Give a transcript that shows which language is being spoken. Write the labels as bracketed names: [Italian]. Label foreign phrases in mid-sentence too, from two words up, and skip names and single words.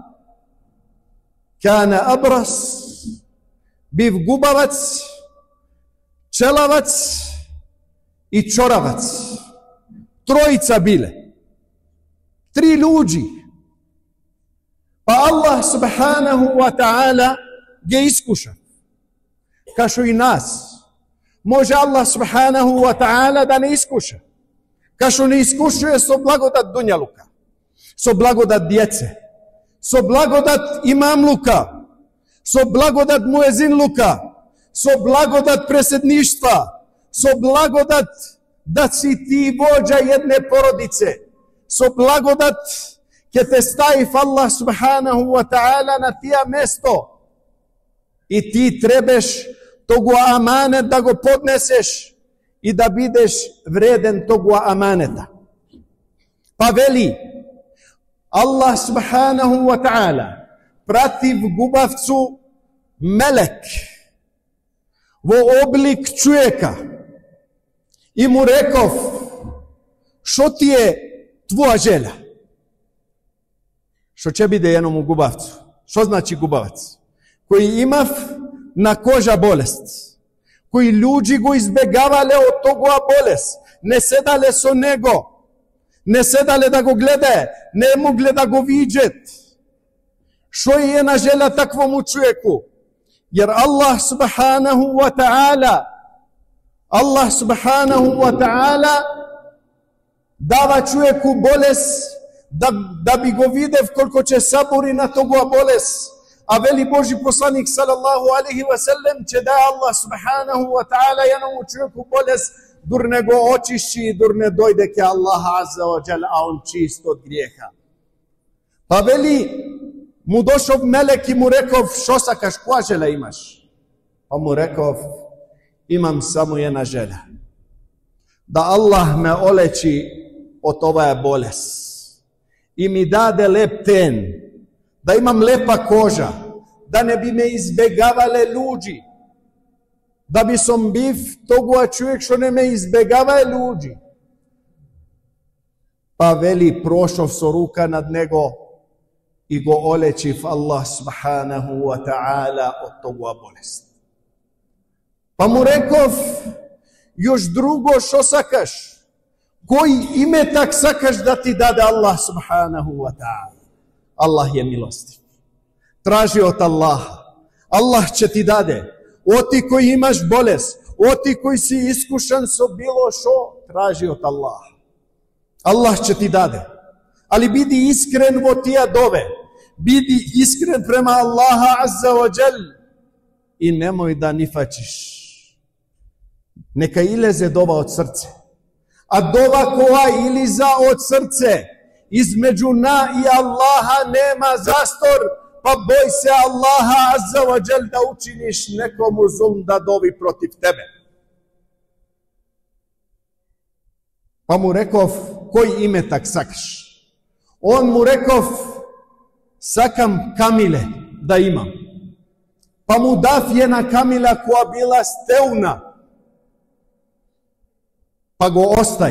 [Arabic] كان أبرص, [Macedonian] бив губавац, челавац и чоравац. Тројица биле. 3 луѓи. Па Аллах [Arabic] سبحانه وتعالى [Macedonian] ге искуша. Кашо и нас. Може Аллах [Arabic] سبحانه وتعالى [Macedonian] да не искуша. Кашо не искушује со благодат дуњалука, со благодат дјеце, со благодат имамлука, со благодат муезинлука, со благодат преседништва, со благодат да си ти вођа једне породице, со благодат ке те стави Аллах [Arabic] سبحانه وتعالى [Macedonian] на тија место и ти требеш тогу аманет да го поднесеш и да бидеш вреден тогу аманета. Па вели Аллах [Arabic] سبحانه وتعالى [Macedonian] пратив губавцу мелек во облик чујека и му реков: Што ти е твоја желја? Што ќе биде едному губавцу? Што значи губавац? Кој имав на кожа болест, кои луѓи го избегавале од тогава болест, не седале со него, не седале да го гледаe, не могле да го видат. Што е една желја таквому човеку? Јер Аллах [Arabic] سبحانه وتعالى [Macedonian] дава човеку болест да би го видев колко ќе сабори на тогава болест. А вели Божи посланик [Arabic] صلى الله عليه وسلم [Macedonian] че да Allah [Arabic] سبحانه وتعالى [Macedonian] едному човеку болест дур не го очиши и дур не дојде ке Allah [Arabic] عز وجل, [Macedonian] а он чист од гриеха. Па вели му дошов мелек и му реков, шо сакаш, која желја имаш? Па му реков, имам само една желја. Да Allah ме олечи од оваа болест и ми даде леп тен, да имам лепа кожа, да не би ме избегавале луѓи, да би сум бив тогава човек што не ме избегавае луѓи. Па вели прошов со рука над него и го олечив Allah [Arabic] سبحانه وتعالى [Macedonian] од тогава болест. Па му реков, још друго шо сакаш? Кој иметак сакаш да ти даде Allah [Arabic] سبحانه وتعالى? [Macedonian] Аллах је милостив. Тражи од Аллаха. Аллах ће ти даде. Оти који имаш болест, оти који си искушан со било шо, тражи од Аллаха. Аллах ће ти даде. Али биди искрен во тија дове. Биди искрен према Аллаха [Arabic] عز وجل. [Macedonian] И немој да нифачиш. Нека илезе дова од срце. А дова која илиза од срце, између на и Аллаха нема застор, па бој се Аллаха [Arabic] عز وجل [Macedonian] да учиниш некому зулм да дови против тебе. Па му реков, који иметак сакаш? Он му реков, сакам камиле да имам. Па му дав једна камила која била стеуна, па го остав.